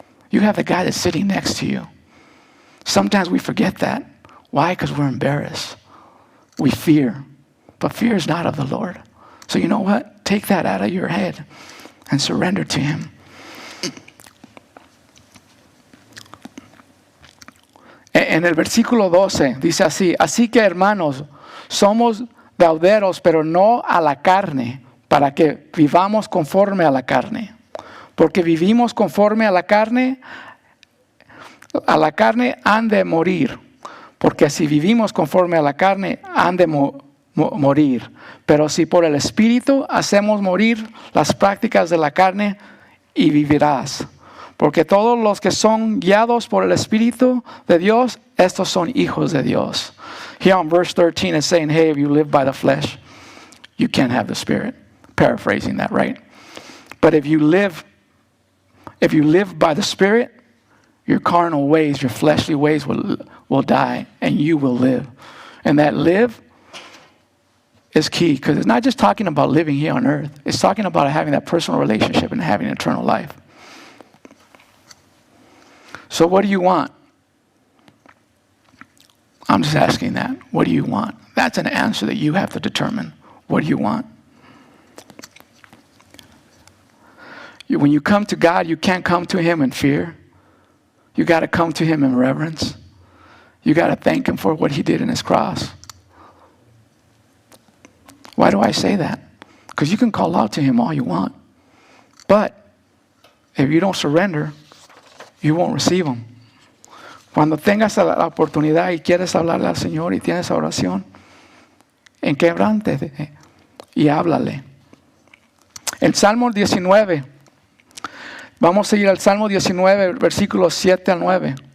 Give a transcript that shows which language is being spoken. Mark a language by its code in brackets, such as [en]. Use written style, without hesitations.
[en] You have the guy that's sitting next to you. Sometimes we forget that. Why? Because we're embarrassed. We fear. But fear is not of the Lord. So you know what? Take that out of your head and surrender to Him. [es] En el versículo 12 dice así: así que hermanos, somos deuderos, pero no a la carne, para que vivamos conforme a la carne. Porque vivimos conforme a la carne han de morir. Porque si vivimos conforme a la carne, han de morir. Pero si por el Espíritu hacemos morir las prácticas de la carne, y vivirás. Porque todos los que son guiados por el Espíritu de Dios, estos son hijos de Dios. [en] Here on verse 13 is saying, hey, if you live by the flesh, you can't have the Spirit. Paraphrasing that, right? But if you live by the Spirit, your carnal ways, your fleshly ways will die, and you will live. And that live is key, because it's not just talking about living here on earth. It's talking about having that personal relationship and having eternal life. So what do you want? I'm just asking that. What do you want? That's an answer that you have to determine. What do you want? When you come to God, you can't come to Him in fear. You got to come to Him in reverence. You got to thank Him for what He did in His cross. Why do I say that? Because you can call out to Him all you want. But if you don't surrender, you won't receive Him. [es] Cuando tengas la oportunidad y quieres hablarle al Señor y tienes oración, enquebrántate y háblale. El Salmo 19. Vamos a ir al Salmo 19, versículos 7 al 9.